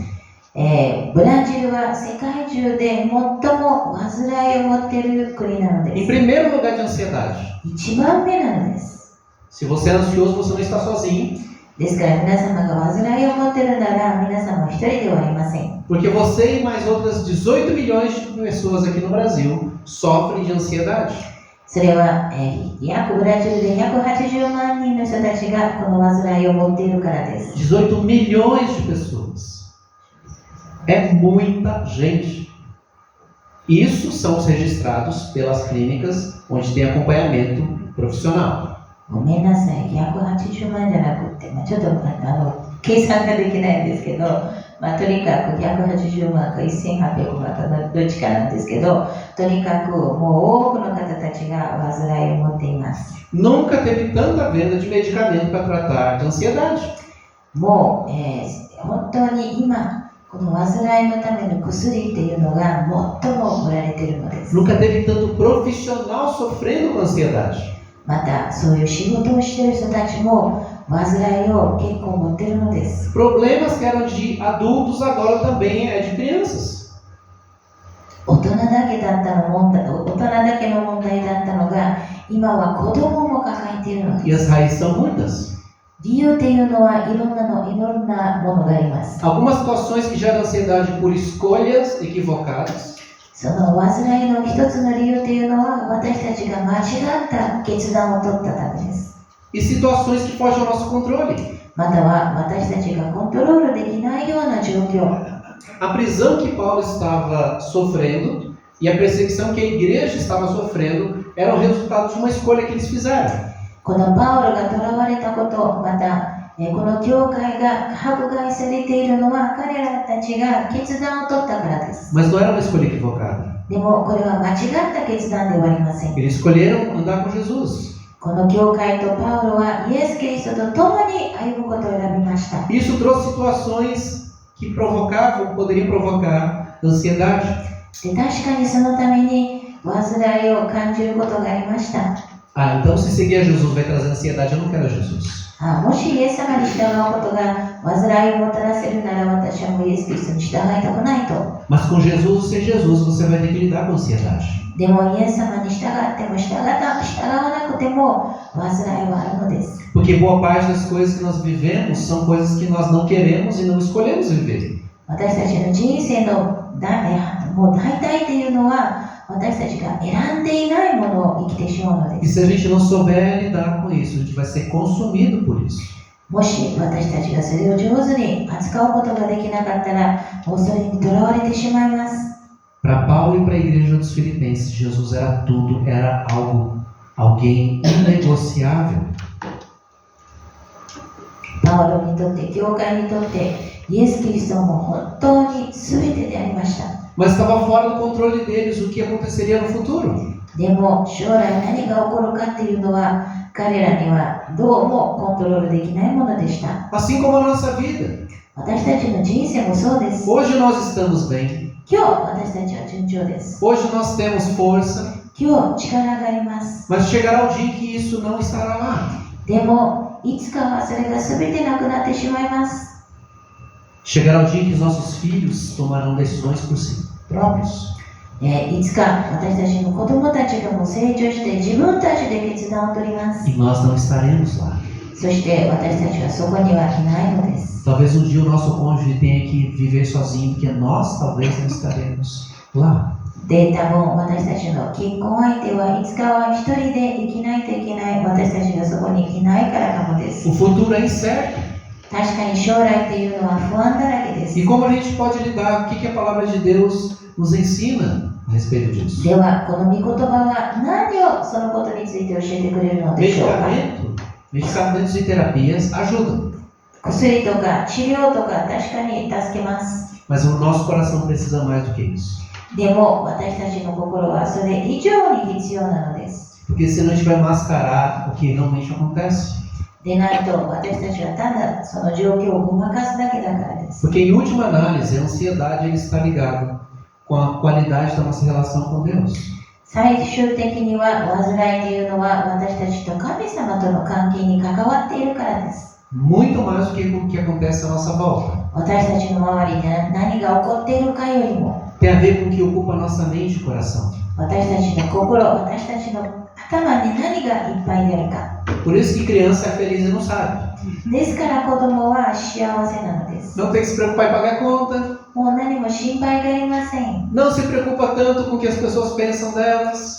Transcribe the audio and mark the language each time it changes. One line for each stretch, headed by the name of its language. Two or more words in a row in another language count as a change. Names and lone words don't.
Japanese: ブラジルは世界中で最も患いを持っている国なので
Portuguese: Em
Japanese: す。
Portuguese: primeiro lugar de ansiedade.
Japanese: 一番目なのです。
Portuguese: Se você é ansioso, você não está sozinho.
Japanese: ですから皆様が患いを持っているなら皆様は一人ではありません。
Portuguese: Porque você e mais outras 18 milhões de pessoas aqui no Brasil sofrem de ansiedade.
Japanese: それは、ブラジルで180万人の人たちがこの患いを持っているからです。
Portuguese: 18 milhões de pessoas. É muita gente. Isso são os registrados pelas clínicas onde tem acompanhamento profissional.
Japanese: ごめんなさい、180万じゃなくて、ちょっと計算ができないんですけど、 まあ、とにかく180万か1800万かどっちかなんですけど、とにかくもう多くの方たちが患いを持っています。
Portuguese: Nunca teve tanta venda de medicamento para tratar de ansiedade.
Japanese: もう、本当に今、この患いのための薬っていうのが最も売られているのです。
Portuguese: Nunca teve tanto profissional sofrendo com ansiedade.
Japanese: また、そういう仕事をしている人たちも患いを結構持っているのです。
Portuguese: Problemas que eram de adultos agora também é de crianças.
Japanese: 大人だけの問題だったのが、今は子供も抱えているの
Portuguese: E
Japanese: です。
Portuguese: as raízes são muitas.
Japanese: 理由っていうのはいろんなものがあります。
Portuguese: Algumas situações que geram ansiedade por escolhas equivocadas.
Japanese: その患いの一つの理由っていうのは、私たちが間違った決断を取ったためです。
Portuguese: E situações que fogem ao nosso controle.
Japanese: または私たちがコントロールできないような状況。
Portuguese: A prisão que Paulo estava sofrendo e a perseguição que a igreja estava sofrendo eram resultado de uma escolha que eles fizeram.
Japanese: このパウロが囚われたこと、またこの教会が迫害されているのは彼らたちが決断を取ったからです。
Portuguese: Mas não era uma escolha equivocada.
Japanese: でもこれは間違った決断ではありません。
Portuguese: Eles escolheram andar com Jesus.
Japanese: この教会とパウロはイエス・キリストと共に歩むことを選びました。
Portuguese: Isso trouxe situações que poderiam provocar ansiedade.
Japanese: で、確かにそのために患いを感じることがありました。
Portuguese: Ah, então se seguir a Jesus vai trazer ansiedade, eu não quero Jesus.
Japanese: もしイエス様に従うことが患いをもたらせるなら、私はもうイエス・キリストに従いたくないと。
Portuguese: Mas com Jesus ou sem Jesus, você vai ter que lidar com ansiedade.
Japanese: でもイエス様に従っても従わなくても患いはあるのです。
Portuguese: Porque boa parte das coisas que nós vivemos são coisas que nós não queremos e não escolhemos viver.
Japanese: 私たちの人生のもう大体っていうのは、私たちが選んでいないものを生きてしまうので
Portuguese: E
Japanese: す。
Portuguese: se a gente não souber lidar com isso, a gente vai ser consumido por isso.
Japanese: もし私たちがそれを上手に扱うことができなかったら、もうそれにとらわれてしまいます。
Portuguese: Para Paulo e para a igreja dos Filipenses, Jesus era tudo, era alguém inegociável.
Japanese: パウロにとって、教会にとって、イエス・キリストはもう本当に全てでありました。
Portuguese: Mas estava fora do controle deles o que aconteceria no futuro.
Japanese: でも将来何が起こるかっていうのは、彼らにはどうもコントロールできないものでした。
Portuguese: Assim como a nossa vida.
Japanese: 私たちの人生もそうです。
Portuguese: Hoje nós estamos bem.
Japanese: 今日私たちは順調です。
Portuguese: Hoje nós temos força.
Japanese: 今日力があります。
Portuguese: Mas chegará o dia em que isso não estará lá.
Japanese: でもいつかはそれが全てなくなってしまいます。
Portuguese: Chegará o dia em que os nossos filhos tomarão decisões por si próprios.
Japanese: いつか私たちの子供たちがもう成長して自分たちで決断を取ります。
Portuguese: E nós não estaremos lá.
Japanese: そして私たちはそこにはいないのです。
Portuguese: Talvez um dia o nosso cônjuge tenha que viver sozinho, porque nós talvez não estaremos lá.
Japanese: で、多分私たちの結婚相手はいつかは一人で生きないといけない。私たちがそこにいないからかもです。
Portuguese: O futuro é incerto.
Japanese: 確かに将来っていうのは不安だらけです。
Portuguese: E como a gente pode lidar? O que a palavra de Deus nos ensina a respeito disso?
Japanese: では、この御言葉は何をそのことについて教えてくれるのでしょうか。
Portuguese: Medicamentos e terapias ajudam.
Japanese: 薬とか治療とか確かに助けます。
Portuguese: Mas o nosso coração precisa mais do que isso.
Japanese: でも私たちの心はそれ以上に必要なのです。
Portuguese: Porque senão a gente vai mascarar o que realmente acontece.
Japanese: でないと私たちはただその状況をごまかすだけだからです。
Portuguese: Porque em última análise, a ansiedade ele está ligado com a qualidade da nossa relação com Deus.
Japanese: 最終的には患いというのは私たちと神様との関係に関わっているからです。
Portuguese: Muito mais do que o que acontece à nossa volta.
Japanese: 私たちの周りで何が起こっているかよりも
Portuguese: Tem a ver com o que ocupa a nossa mente e coração.
Japanese: 私たちの心、私たちの頭に何がいっぱいであるか。
Portuguese: Por isso que criança é feliz e não sabe.
Japanese: ですから子供は幸せなのです。
Portuguese: Não tem que se preocupar em pagar conta.
Japanese: もう何も心配がありません。
Portuguese: Não se preocupa tanto com o que as pessoas pensam delas.